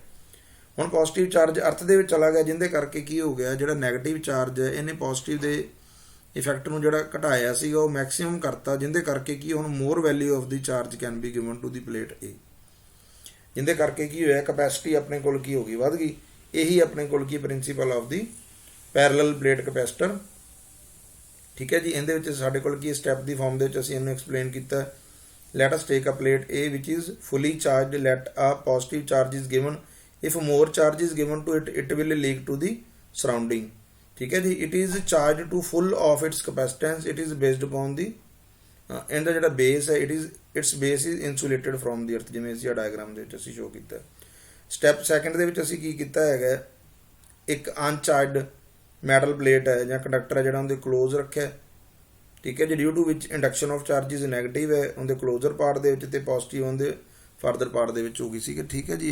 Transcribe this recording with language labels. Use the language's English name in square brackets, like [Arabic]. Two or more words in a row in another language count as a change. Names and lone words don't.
[Punjabi] ਹੁਣ [English] positive charge [Punjabi] ਅਰਥ ਦੇ ਵਿੱਚ ਚਲਾ ਗਿਆ, ਜਿਹਦੇ ਕਰਕੇ ਕੀ ਹੋ ਗਿਆ, ਜਿਹੜਾ [English] negative charge [Punjabi] ਹੈ ਇਹਨੇ ਪੋਜ਼ਿਟਿਵ ਦੇ ਇਫੈਕਟ ਨੂੰ ਜਿਹੜਾ ਘਟਾਇਆ ਸੀਗਾ ਉਹ ਮੈਕਸਿਮਮ ਕਰਤਾ, ਜਿਹਦੇ ਕਰਕੇ ਕੀ ਹੁਣ [English] more value of the charge can be given to the plate A, [Punjabi] ਜਿਹਦੇ ਕਰਕੇ ਕੀ ਹੋਇਆ, ਕਪੈਸਿਟੀ ਆਪਣੇ ਕੋਲ ਕੀ ਹੋ ਗਈ, ਵੱਧ ਗਈ। ਇਹੀ ਆਪਣੇ ਕੋਲ ਕੀ [English] principle of the parallel plate capacitor, [Punjabi] ਠੀਕ ਹੈ ਜੀ। ਇਹਦੇ ਵਿੱਚ ਸਾਡੇ ਕੋਲ ਕੀ ਸਟੈਪ ਦੀ ਫਾਰਮ ਦੇ ਵਿੱਚ ਅਸੀਂ ਇਹਨੂੰ ਐਕਸਪਲੇਨ ਕੀਤਾ। [English] Let us take a plate A which is fully charged. Let a positive charge is given. If more charge is given to it, it will leak to the surrounding. [Hindi] ठीक है जी, [English] it is charged to full of its capacitance. It is based upon the [Punjabi] ਇਹਦਾ ਜਿਹੜਾ ਬੇਸ ਹੈ [English] its base is insulated from the earth, [Punjabi] ਜਿਵੇਂ ਅਸੀਂ ਡਾਇਗਰਾਮ ਦੇ ਵਿੱਚ ਅਸੀਂ ਸ਼ੋ ਕੀਤਾ। ਸਟੈਪ ਸੈਕੰਡ ਦੇ ਵਿੱਚ ਅਸੀਂ ਕੀ ਕੀਤਾ ਹੈਗਾ, ਇੱਕ [English] uncharged metal plate [Punjabi] ਹੈ ਜਾਂ ਕੰਡਕਟਰ ਹੈ ਜਿਹੜਾ ਉਹਦੇ ਕਲੋਜ਼ ਰੱਖਿਆ, ਠੀਕ ਹੈ ਜੀ। [English] due to which induction of charges negative [Punjabi] ਹੈ ਉਹਦੇ [English] closer part [Punjabi] ਦੇ ਵਿੱਚ ਤੇ ਪੋਜ਼ਿਟਿਵ ਉਹਦੇ [English] further part [Punjabi] ਦੇ ਵਿੱਚ ਹੋ ਗਈ ਸੀ, ਠੀਕ ਹੈ ਜੀ।